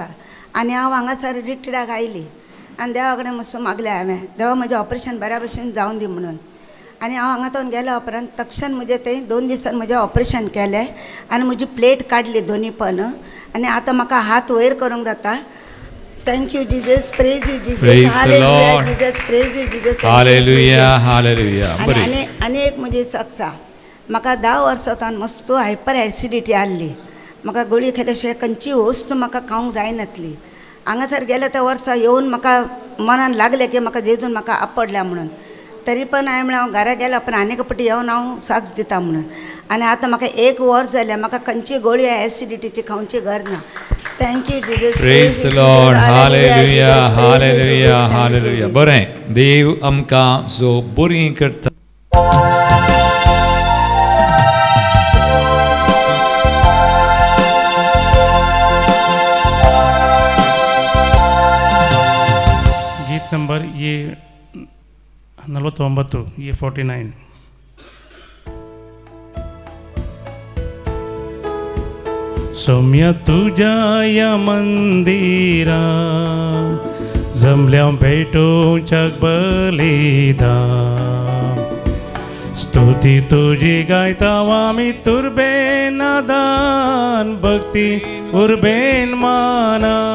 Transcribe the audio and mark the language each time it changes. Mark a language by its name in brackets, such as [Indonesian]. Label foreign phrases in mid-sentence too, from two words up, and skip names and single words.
[Konkani] आनी हांव हांगासर रिट्रीटाक आयली आनी देवा कडेन मस्त मागलें हांवें, देवा म्हजें ऑपरेशन बऱ्या भशेन जावं दी म्हणून. आनी हांव हांगातून गेल्या उपरांत तक्षण म्हजें थंय 2 दिसान म्हजें ऑपरेशन केलें आनी म्हजी प्लेट काडली दोनी पण आनी आतां म्हाका हात वयर करूंक जाता. [English] Thank you, Jesus. Praise you, Jesus. Praise the Hallelujah, Lord. Jesus. Praise you, Jesus. Thank you, Hallelujah, Jesus. hallelujah. बरी. [Konkani] आनी एक म्हजी सक्सा म्हाका 10 वर्सांच्यान मस्त [English] hyper acidity [Konkani] आसली. म्हाका गुळी खेल्या शिवाय खंयची वस्त म्हाका खावंक जायनासली. हांगासर गेल्या त्या वर्सा येवन म्हाका मनान लागलें की म्हाका जेजून म्हाका आपडल्या म्हणून. तरी पण हांवें म्हणलें हांव घरा गेल्या पण आनीक पटी येवन हांव साक्ष दिता म्हणून. आनी आतां म्हाका 1 वर्स जालें म्हाका खंयची गोळी एसिडिटीची खावची गरज ना. [English] thank you Jesus. Praise the Lord. Hallelujah, hallelujah, hallelujah. [Konkani] बरें. देव आमकां जो बरी करता. गीत नंबर ये 49 ये 49. सौम्य तुझ्या या मंदिरा जमल्या भेटूच्या बलिदान स्तुती तुझी गायता आमी तुरबेन नादान भक्ती उर्बेन माना